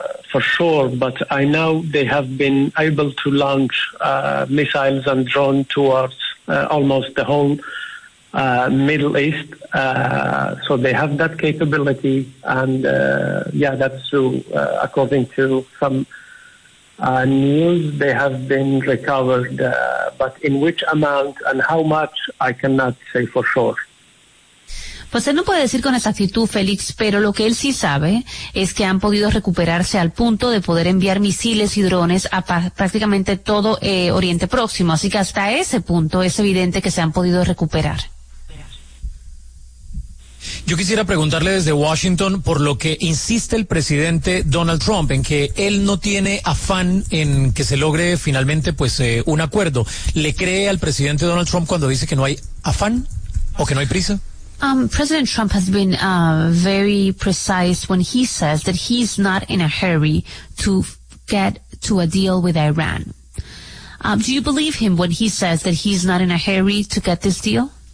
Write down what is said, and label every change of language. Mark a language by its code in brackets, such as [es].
[en] for sure, but I know they have been able to launch missiles and drones towards almost the whole Middle East. So they have that capability, and yeah, that's true. According to some news, they have been recovered, but in which amount and how much, I cannot say for sure. [es] Pues él no puede decir con exactitud, Félix, pero lo que él sí sabe es que han podido recuperarse al punto de poder enviar misiles y drones a prácticamente todo Oriente Próximo. Así que hasta ese punto es evidente que se han podido recuperar. Yo quisiera preguntarle desde Washington por lo que insiste el presidente Donald Trump en que él no tiene afán en que se logre finalmente pues un acuerdo. ¿Le cree al presidente Donald Trump cuando dice que no hay afán o que no hay prisa? [en] President Trump has been very precise when he says that he's not in a hurry to get to a deal with Iran. Do you believe him when he says that he's not in a hurry to get this deal?